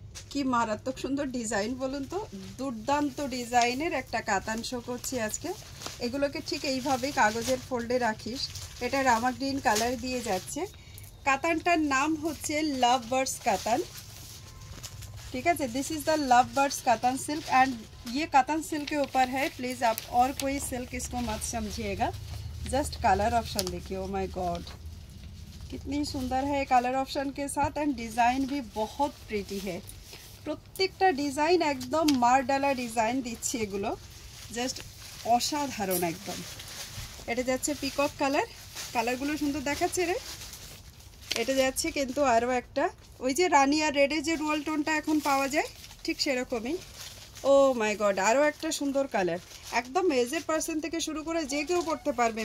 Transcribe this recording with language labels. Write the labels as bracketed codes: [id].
[bn] কি মারাত্মক সুন্দর ডিজাইন বলুন তো, দুর্দান্ত ডিজাইনের একটা কাতান শো করছি আজকে। এগুলোকে ঠিক এইভাবেই কাগজের ফোল্ডে রাখিস। এটা রামা গ্রিন কালার দিয়ে যাচ্ছে। কাতানটার নাম হচ্ছে লাভ বার্ডস কাতান, [hi] ठीक है। [en] this is the love birds katan silk and [hi] ये कातन सिल्क के ऊपर है। प्लीज़ आप और कोई सिल्क इसको मत समझिएगा। जस्ट कलर ऑप्शन देखिए, [en] oh my God [hi] कितनी सुंदर है कलर ऑप्शन के साथ। एंड डिज़ाइन भी बहुत प्रिटी है। [bn] प्रत्येकटा डिजाइन एकदम मार डाला डिजाइन दिच्छी एगुलो, जस्ट असाधारण एकदम। এটা যাচ্ছে পিকক কালার, কালারগুলো সুন্দর দেখাচ্ছে রে। এটা যাচ্ছে কিন্তু আরও একটা, ওই যে রানি আর রেডে যে রুয়াল টোনটা এখন পাওয়া যায় ঠিক সেরকমই। ও মাই গড, আরও একটা সুন্দর কালার। একদম এজেড পার্সন থেকে শুরু করে যে কেউ পড়তে পারবে।